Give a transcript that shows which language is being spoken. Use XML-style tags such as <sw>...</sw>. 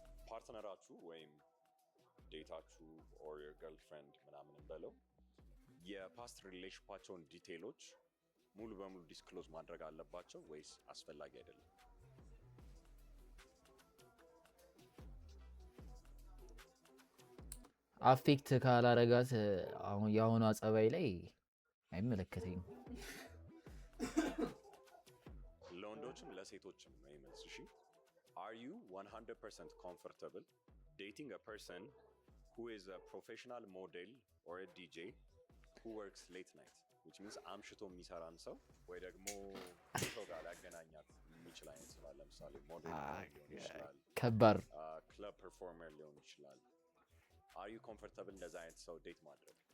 <am>ፓርትነራችሁ ወይም ዴታችሁ</am> <en>ኦር ዮር ገርልፍሬንድ</en> <am>ምናምን በለው የፓስት ሪሌሽንፓቸውን ዲቴይሎች ሙሉ በሙሉ ዲስክሎዝ ማድረግ አለባቸው ወይስ አስፈላጊ አይደለም? አፌክት ካላረጋት አሁን የአሁኗ ጸባይ ላይ አይመለከተኝም። ለወንዶችም ለሴቶችም ነው ይመልስ። እሺ</am> <en>Are you 100% comfortable dating a person who is a professional model or a DJ who works late night? Which means</en> <am>አምሽቶ የሚሰራን ሰው ወይ ደግሞ ሰው ጋር ሊያገናኛት የሚችል አይነት ስራ፣ ለምሳሌ ሞዴል ሊሆን ይችላል፣ ከባድ ክለብ ፐርፎርመር ሊሆን ይችላል።</am> <en>Are you comfortable</en> <am>እንደዛ አይነት ሰው ዴት ማድረግ?</am>